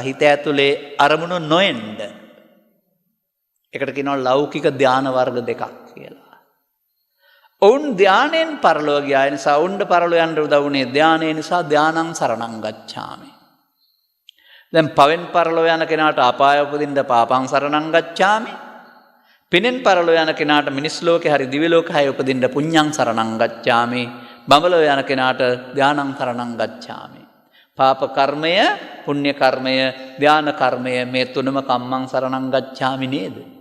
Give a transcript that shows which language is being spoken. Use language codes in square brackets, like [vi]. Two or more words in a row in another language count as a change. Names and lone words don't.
[si] හිත ඇතුලේ අරමුණු නොඑන්න. ඒකට කියනවා ලෞකික ධාන වර්ග දෙකක් කියලා. ඔවුන් ධානයෙන් පරලෝ ගියා. ඒ නිසා ඔවුන්ට පරලෝ යන්න උදව් වුණේ ධානය නිසා. [pi] ධානං සරණං ගච්ඡාමි. [si] දැන් පවෙන් පරලෝ යන කෙනාට අපාය උපදින්න [pi] පාපං සරණං ගච්ඡාමි. [si] පිනෙන් පරලෝ යන කෙනාට මිනිස් ලෝකේ හරි දිව්‍ය ලෝකේ හරි උපදින්න [pi] පුඤ්ඤං සරණං ගච්ඡාමි. [si] බඹලෝ යන කෙනාට [pi] ධානං සරණං ගච්ඡාමි. [si] පාප කර්මය, පුණ්‍ය කර්මය, ධාන කර්මය, මේ තුනම [pi] කම්මං සරණං ගච්ඡාමි [si] නේද?